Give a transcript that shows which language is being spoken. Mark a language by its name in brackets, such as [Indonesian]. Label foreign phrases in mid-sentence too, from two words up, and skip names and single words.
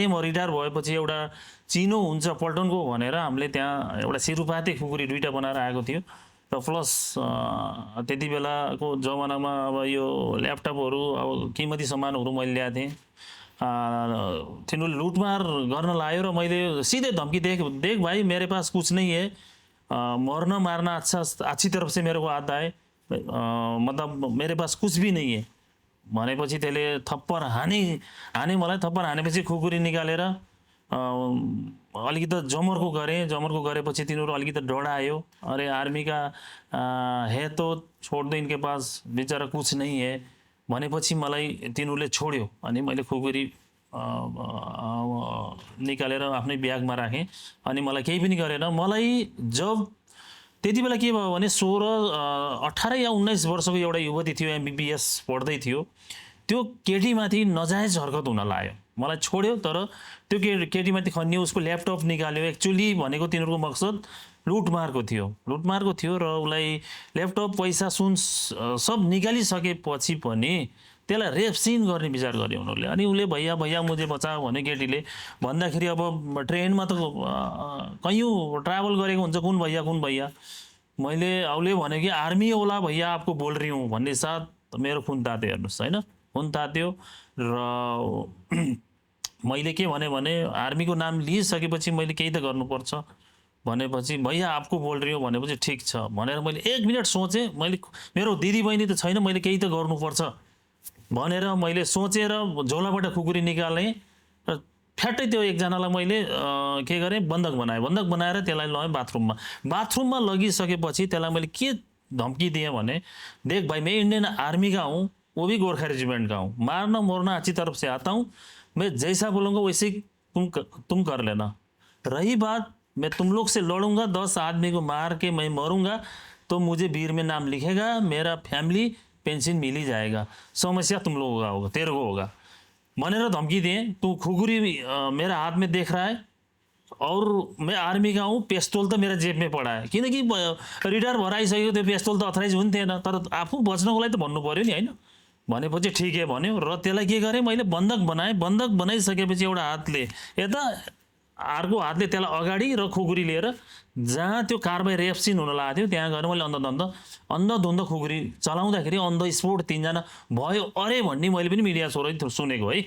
[Nepali] म रिटायर भएपछि एउटा चिनो हुन्छ पल्टनको भनेर हामीले त्यहाँ एउटा सिरुपाते खुकुरी 2टा बनाएर आएको थियो र प्लस त्यति बेलाको जमानामा अब यो ल्यापटपहरू अब किमती सामानहरू मैले ल्याएको थिएँ। तिनीहरूले लुटमार गर्न लाग्यो र मैले सीधे धम्की [Hindi] देख भाई मेरे पास कुछ नहीं है, मरना मारना अच्छी तरफ से मेरे को आता है, मतलब मेरे पास कुछ भी नहीं है [Nepali] भनेपछि त्यसले थप्पड हाने मलाई। थप्पड हानेपछि खुकुरी निकालेर अलिकति जमर्को गरेपछि तिनीहरू अलिकति डरायो। [Hindi] अरे आर्मी का है तो छोड़ दो, इनके पास बेचारा कुछ नहीं है [Nepali] भनेपछि मलाई तिनीहरूले छोड्यो। अनि मैले खुकुरी निकालेर आफ्नै ब्यागमा राखेँ अनि मलाई केही पनि गरेन। मलाई जब त्यति बेला के भयो भने 18 या 19 वर्षको एउटा युवती थियो, MBBS पढ्दै थियो। त्यो केटीमाथि नजायज हरकत हुन लाग्यो। मलाई छोड्यो तर त्यो केटीमाथि खन्यो, उसको ल्यापटप निकाल्यो। एक्चुअली भनेको तिनीहरूको मकसद लुटमारको थियो र उसलाई ल्यापटप पैसा सुन सब निकालिसकेपछि पनि त्यसलाई [English] rape scene [Nepali] गर्ने विचार गरे उनीहरूले। अनि उसले [Hindi] भैया भैया मुझे बचाओ [Nepali] भने केटीले भन्दाखेरि अब ट्रेनमा त कैयौँ ट्राभल गरेको हुन्छ, कुन भैया मैले उसले भने कि [Hindi] आर्मी वाला भैया आपको बोल रही हूँ [Nepali] भन्ने साथ मेरो खुन तात्यो। हेर्नुहोस् होइन, खुन तात्यो र मैले के भने आर्मीको नाम लिइसकेपछि मैले केही त गर्नुपर्छ भनेपछि [Hindi] भैया आपको बोल रही हो [Nepali] भनेपछि ठिक छ भनेर मैले 1 मिनट सोचेँ। मैले मेरो दिदी बहिनी त छैन, मैले केही त गर्नुपर्छ भनेर मैले सोचेर झोलाबाट खुकुरी निकालेँ र फ्याट्टै त्यो एकजनालाई मैले के गरेँ, बन्धक बनाएर त्यसलाई लगेँ बाथरूममा लगिसकेपछि त्यसलाई मैले के धम्की दिएँ भने, [Hindi] देख भाई मैं इंडियन आर्मी का हूँ, वो भी गोरखा रेजिमेंट का हूँ, मारना मोरना अच्छी तरफ से आता हूँ, मैं जैसा बोलूँगा वैसे तुम कर लेना। रही बात मैं तुम लोग से लड़ूंगा, 10 आदमी को मार के मैं मरूंगा तो मुझे वीर में नाम लिखेगा, मेरा [English] family pension [Hindi] मिल ही जाएगा, समस्या तुम लोगों का होगा, तेरे को होगा [Nepali] भनेर धम्की दिएँ। [Hindi] तू खुकुरी मेरा हाथ में देख रहा है और मैं आर्मी का हूँ, पेस्तोल तो मेरा जेब में पड़ा है, [Nepali] किनकि रिटायर भएर आइसकेको त्यो पेस्तोल त अथराइज हुन्थेन, तर आफू बच्नको लागि त भन्नु पर्यो नि होइन। भनेपछि ठिकै भन्यो र त्यसलाई के गरेँ मैले, बन्धक बनाइसकेपछि एउटा हातले यता अर्को हातले त्यसलाई अगाडि र खुकुरी लिएर जहाँ त्यो कारबाही [English] rape scene [Nepali] हुन लागेको थियो त्यहाँ गएर मैले अन्धधुन्द खुकुरी चलाउँदाखेरि [English] on the spot [Nepali] 3 जना भयो अरे भन्ने मैले पनि [English] media through [Nepali] सुनेको है।